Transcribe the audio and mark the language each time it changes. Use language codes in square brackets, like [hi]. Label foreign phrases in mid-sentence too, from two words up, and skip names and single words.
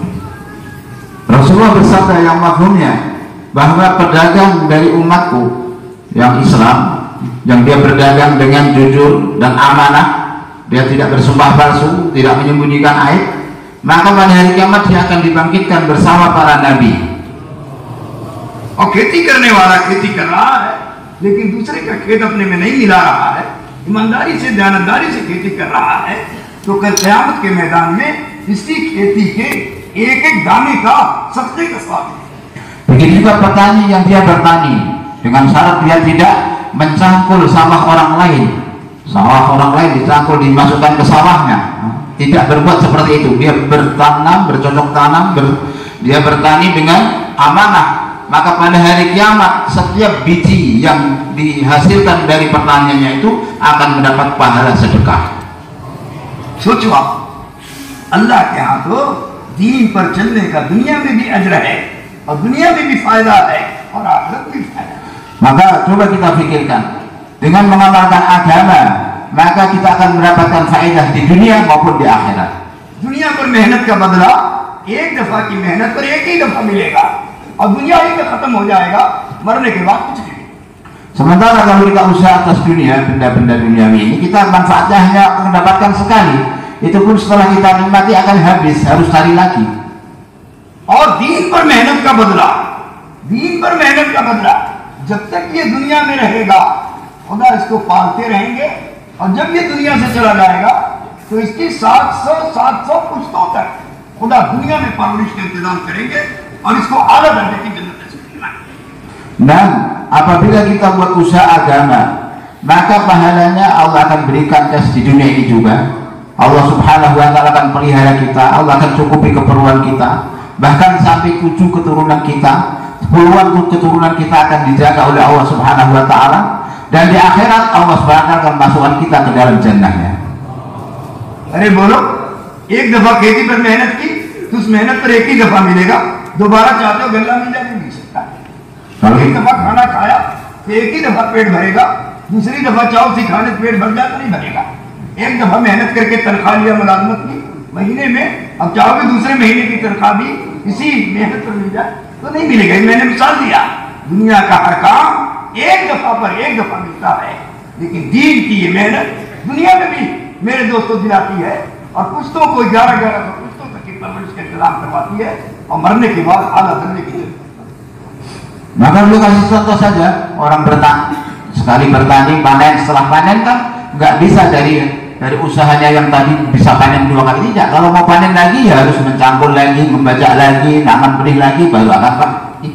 [id] Rasulullah bersabda yang mafhumnya bahwa pedagang dari umatku yang Islam, yang dia berdagang dengan jujur dan amanah, dia tidak bersumpah palsu, tidak menyembunyikan aib, maka pada hari kiamat dia akan dibangkitkan bersama para nabi. [hi] और खेती करने वाला खेती कर रहा है, लेकिन दूसरे का खेत अपने में नहीं मिला रहा है, ईमानदारी से दयानतदारी से खेती कर रहा है, तो कल क़यामत के मैदान में इसी खेती के एक एक दाने का सदक़े का स्वाद है। [id] Begitu juga petani yang dia bertani dengan syarat dia tidak mencangkul sawah orang lain. Sawah orang lain dicangkul, dimasukkan ke sawahnya. Tidak berbuat seperti itu. Dia bertanam, bercocok tanam, dia bertani dengan amanah. Maka pada hari kiamat setiap biji yang dihasilkan dari pertaniannya itu akan mendapat pahala sedekah. [hi] सोचो आप, अल्लाह के यहाँ तो दीन पर चलने का दुनिया में भी अजर है और दुनिया में भी फायदा है और आखिरत में भी फायदा है. [id] Maka coba kita pikirkan, dengan mengamalkan agama maka kita akan mendapatkan faedah di dunia maupun di akhirat. [hi] दुनिया पर मेहनत का बदला एक दफा की मेहनत पर एक ही दफा मिलेगा और दुनिया ही में खत्म हो जाएगा, मरने के बाद कुछ नहीं. [id] Sementara kalau kita usaha atas dunia, benda-benda duniawi ini, kita manfaatnya hanya mendapatkan sekali. Itu pun setelah kita nikmati akan habis, harus cari lagi. [hi] और दीन पर मेहनत का बदला, दीन पर मेहनत का बदला, जब तक ये दुनिया में रहेगा खुदा इसको पालते रहेंगे और जब ये दुनिया से चला जाएगा तो इसकी 700 पुश्तों तक खुदा दुनिया में परवरिश का इंतजाम करेंगे और इसको आला दर्जे की जन्नत नसीब कराएंगे. [id] Dan apabila kita buat usaha agama, maka pahalanya Allah akan berikan tes di dunia ini juga. Allah [ar] سبحانه وتعالى [id] akan pelihara kita, Allah akan cukupi keperluan kita, bahkan sampai cucu keturunan kita, puluhan keturunan kita akan dijaga oleh Allah [ar] سبحانه وتعالى. [id] Dan di akhirat Allah [ar] سبحانه وتعالى [id] akan masukkan kita ke dalam jannahnya. [hi] अरे बोलो, एक दफा खेती पर मेहनत की तो उस मेहनत पर एक ही दफा मिलेगा, दोबारा चाहते हो गल्ला मिल जाए नहीं सकता. एक दफा खाना खाया तो एक ही दफा पेट भरेगा, दूसरी दफा चाहो सी खाने पेट भर जाए तो नहीं भरेगा. एक दफा मेहनत करके तनख्वाह लिया मुलाजमत की महीने में, अब चाहोगे दूसरे महीने की तनख्वाह भी इसी मेहनत पर मिल जाए तो नहीं मिलेगा. मैंने मिसाल दिया, दुनिया का हर काम एक दफा पर एक दफा मिलता है, लेकिन दीन की ये मेहनत दुनिया में भी मेरे दोस्तों दिलाती है और पुश्तों को 1100 पुश्तों तक की परवरिश का इंतजाम करवाती है और मरने के बाद आला दर्जे की. [id] Maka lu kasih contoh saja, orang bertani, sekali bertani panen, setelah panen kan nggak bisa dari usahanya yang tadi bisa panen 2 kali, tidak. Kalau mau panen lagi ya harus mencangkul lagi, membajak lagi, nanam benih lagi, baru akan panen.